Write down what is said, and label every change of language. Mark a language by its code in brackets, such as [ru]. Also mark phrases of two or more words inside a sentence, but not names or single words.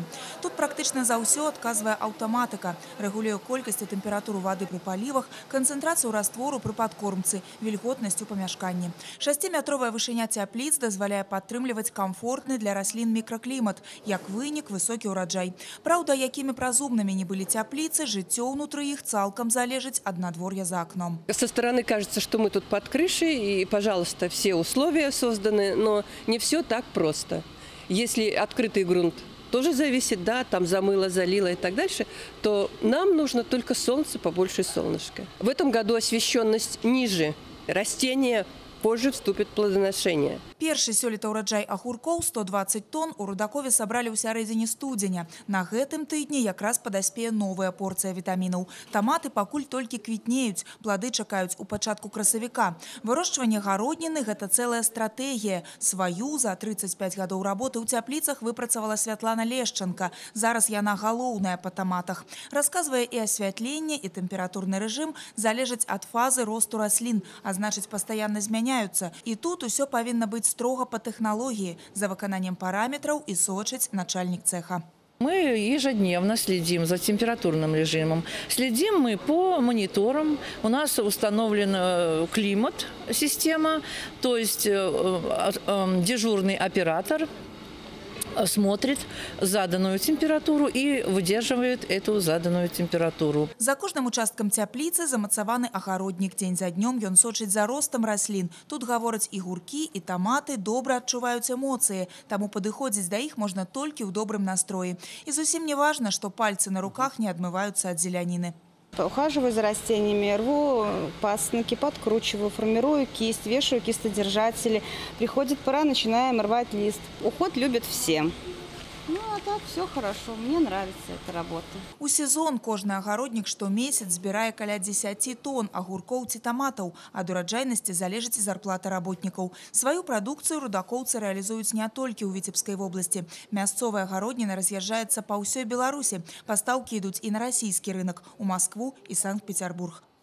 [be] Тут практычна за ўсё адказвае аўтаматыка. Рэгулюе колькасць і тэмпературу вады пры палівах, канцэнтрацыю раствору пры падкормцы, вільготнасць у памяшканні. 6-метровая вышыня цяпліц дазваляе падтрымліваць камфортны для раслін мікраклімат, як вынік высокі ўраджай. Праўда, якімі б разумнымі не былі цяпліцы, жыццё ўнутры іх цалкам залежыць ад надвор'я [ru] за окном. Со стороны кажется, что мы тут под крышей, и, пожалуйста, все условия созданы, но не все так просто. Если открытый грунт тоже зависит, да, там замыло, залило и так дальше, то нам нужно только солнце, побольше солнышка. В этом году освещенность ниже растение позже вступит в плодоношение. [be] Першы сёлета ўраджай агуркоў 120 тонн у Рудакове сабралі ў сярэдзіне студзеня. На гэтым тыдні якраз падаспее новая порцыя вітамінаў. Таматы пакуль толькі квітнеюць, плады чакаюць у пачатку красавіка. Вырошчванне гародніны – гэта цэлая стратэгія. Сваю за 35 гадоў работы ў цяпліцах выпрацавала Святлана Лешченка. Зараз яна галоўная па таматах. Расказвае, і асвятленне, і тэмпературны рэжым залежаць ад фазы росту раслін, а значыць, пастаянна змяняюцца. І тут усё павінна быць [ru] строго по технологии, [be] за выкананнем [ru] параметров и сочить начальник цеха. Мы ежедневно следим за температурным режимом. Следим мы по мониторам. У нас установлен климат, система, то есть дежурный оператор смотрит заданную температуру и выдерживает эту заданную температуру. [be] За кожным участкам цяпліцы замацаваны агароднік. Дзень за днём ён сочыць за ростам раслін. Тут гавораць і гуркі, і таматы добра адчуваюць эмоцыі, таму падыходзіць да іх можна толькі ў добрым настроі. І зусім не важна, што пальцы на руках не адмываюцца ад зеляніны. [ru] Ухаживаю за растениями, рву пасынки, подкручиваю, формирую кисть, вешаю кистодержатели. Приходит пора, начинаем рвать лист. Уход любят все. Ну, а так все хорошо. Мне нравится эта работа. [be] У сезон кожны агароднік штомесяц збірае каля 10 тонн агуркоў ці таматаў. Ад ураджайнасці залежыць і зарплата работнікаў. Сваю прадукцыю рудакоўцы рэалізуюць не толькі ў Віцебскай вобласці. Мясцовая агародніна раз'язджаецца па ўсёй Беларусі. Пастаўкі ідуць і на расійскі рынок, у Маскву і Санкт-Петербург.